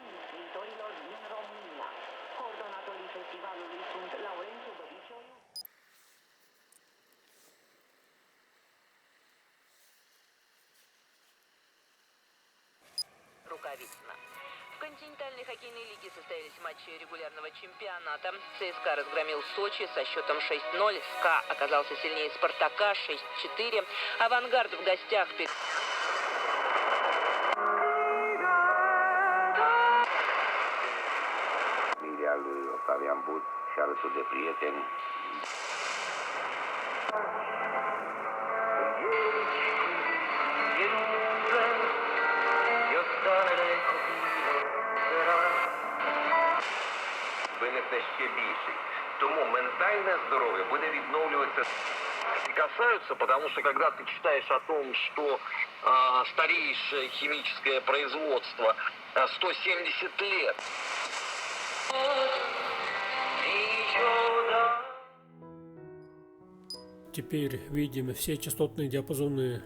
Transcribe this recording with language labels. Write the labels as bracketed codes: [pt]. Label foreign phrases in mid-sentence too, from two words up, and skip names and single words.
[ru] В континентальной хоккейной лиге состоялись матчи регулярного чемпионата. ЦСКА разгромил Сочи со счетом 6-0. СКА оказался сильнее Спартака 6-4. Авангард в гостях [ro] Familia lui Octavian But și alături de prieteni. [uk] Винесе ще більший. Тому ментальне здоров'я буде відновлюватися. [ru] Касаются, потому что когда ты читаешь о том, что старейшее химическое производство 170 лет. Теперь видим все частотные диапазоны.